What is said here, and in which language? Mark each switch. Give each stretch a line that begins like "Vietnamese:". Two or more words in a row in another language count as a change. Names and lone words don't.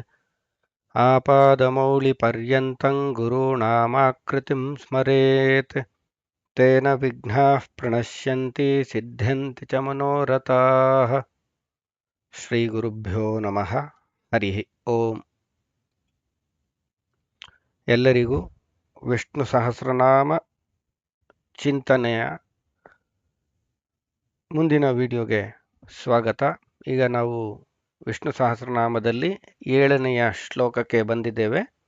Sanskrit: ಆಪಾದಮೌಲಿಪರ್ಯಂತಂ ಗುರುಣಾಮಾಕೃತಿಂ ಸ್ಮರೇತ್. ತೇನ ವಿಘ್ನಾಃ ಪ್ರಣಶ್ಯಂತಿ ಸಿದ್ಧ್ಯಂತಿ ಚ ಮನೋರಥಾಃ. ಶ್ರೀ ಗುರುಭ್ಯೋ ನಮಃ. ಹರಿ ಓಂ.
Kannada: ಎಲ್ಲರಿಗೂ ವಿಷ್ಣು ಸಹಸ್ರನಾಮ ಚಿಂತನೆಯ ಮುಂದಿನ ವಿಡಿಯೋಗೆ ಸ್ವಾಗತ. ಈಗ ನಾವು ವಿಷ್ಣು ಸಹಸ್ರನಾಮದಲ್ಲಿ 7ನೆಯ ಶ್ಲೋಕಕ್ಕೆ ಬಂದಿದ್ದೇವೆ.